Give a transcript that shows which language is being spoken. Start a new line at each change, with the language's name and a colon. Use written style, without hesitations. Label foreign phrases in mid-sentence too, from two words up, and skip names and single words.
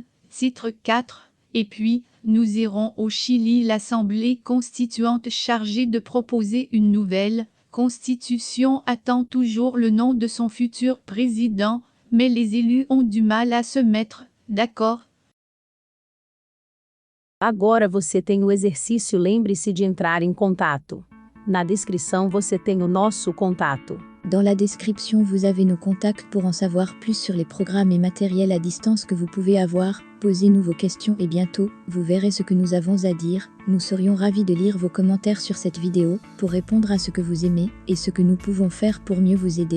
French: Titre 4. Et puis, nous irons au Chili. L'Assemblée constituante chargée de proposer une nouvelle constitution attend toujours le nom de son futur président, mais les élus ont du mal à se mettre d'accord.
Portuguese: Agora você tem o exercício, lembre-se de entrar em contato. Na descrição você tem o nosso contato.
French: Dans la description, vous avez nos contacts pour en savoir plus sur les programmes et matériels à distance que vous pouvez avoir. Posez-nous vos questions et bientôt, vous verrez ce que nous avons à dire. Nous serions ravis de lire vos commentaires sur cette vidéo, pour répondre à ce que vous aimez, et ce que nous pouvons faire pour mieux vous aider.